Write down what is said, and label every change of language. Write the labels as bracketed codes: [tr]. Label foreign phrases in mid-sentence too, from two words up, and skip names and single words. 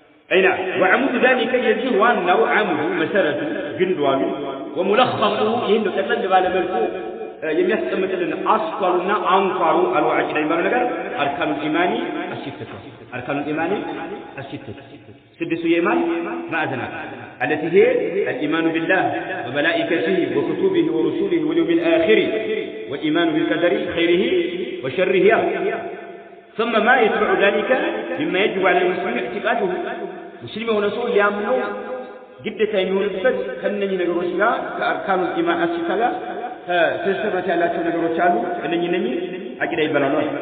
[am] አይ ነዓም። [ar] وعمود ذلك [am] የዚህ ዋናው ዐሙዱ መሰረቱ ግንዱ አሉ። ወሙለኸሱ ይህን ነው ጠቅለል ባለ መልኩ የሚያስቀምጥልን አስኳሉና አንኳሩ አሉ ዐቂዳ የሚባለው ነገር [ar] أركان الإيمان الستة أركان الإيمان الستة [am] ስድስቱ የኢማን ማዕዘናት [ar] التي هي الإيمان بالله وملائكته وكتبه ورسله واليوم الآخر والإيمان بالقدر خيره وشره። ثم ما يتبع ذلك مما يجب على المسلم اعتقاده [am] ሙስሊም የሆነ ሰው ሊያምነው ግዴታ የሚሆንበት ከእነኚህ ነገሮች ጋር [ar] أركان الإيمان الستة [am] ጋር ትስስርነት ያላቸው ነገሮች አሉ። እነኚህ እነኚህ ዐቂዳ ይባላሉ።